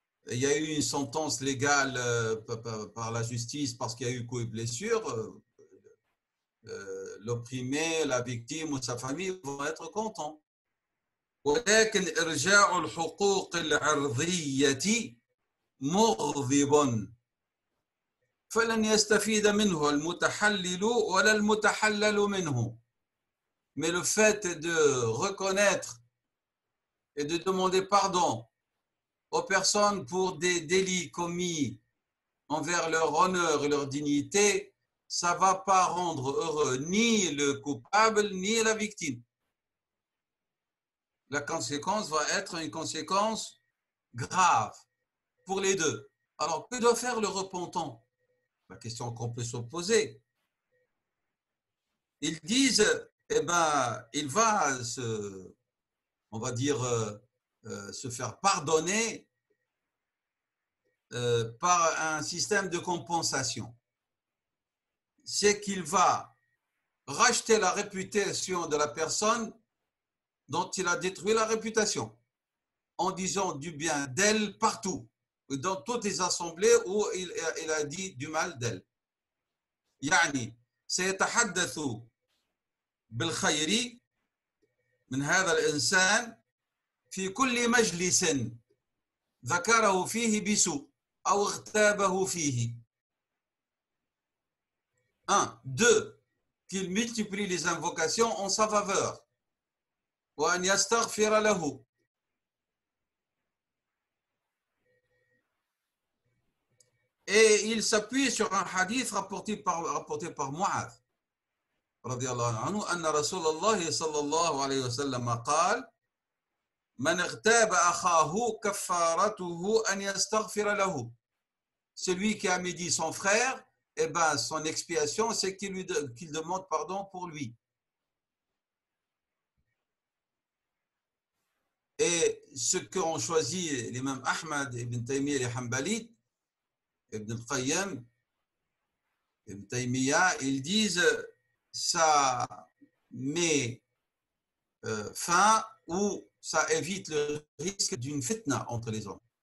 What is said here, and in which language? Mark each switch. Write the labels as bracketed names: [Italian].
[French] Il y a eu une sentence légale par la justice parce qu'il y a eu coups et blessures. L'opprimé, la victime ou sa famille vont être contents. [Arabic] ولكن إرجاع الحقوق العرضية مغضب فلن يستفيد منه المتحلل ولا المتحلل منه. [French] Mais le fait de reconnaître et de demander pardon aux personnes pour des délits commis envers leur honneur et leur dignité, ça ne va pas rendre heureux ni le coupable ni la victime. La conséquence va être une conséquence grave pour les deux. Alors, que doit faire le repentant? La question qu'on peut se poser. Ils disent, eh ben, il va on va dire, se faire pardonner par un système de compensation. C'est qu'il va racheter la réputation de la personne dont il a détruit la réputation, en disant du bien d'elle partout, dans toutes les assemblées où il a dit du mal d'elle. [Arabic] يعني سيتحدث بالخير من هذا الإنسان في كل مجلس ذكره فيه بسوء أو اغتابه فيه. 1. 2. [French] Qu'il multiplie les invocations en sa faveur. [Arabic] وأن يستغفر له. [French] Et il s'appuie sur un hadith rapporté par Mu'adh [Arabic] رضي الله عنه أن رسول الله صلى الله عليه وسلم قال من اغتاب أخاه كفارته أن يستغفر له. [French] Celui qui a médit son frère, eh ben, son expiation, c'est qu'il demande pardon pour lui. Et ce qu'ont choisi l'imam Ahmad, Ibn Taymiyyah et les Hanbalites, Ibn al-Qayyim, Ibn Taymiyyah, ils disent ça met fin ou ça évite le risque d'une fitna entre les hommes.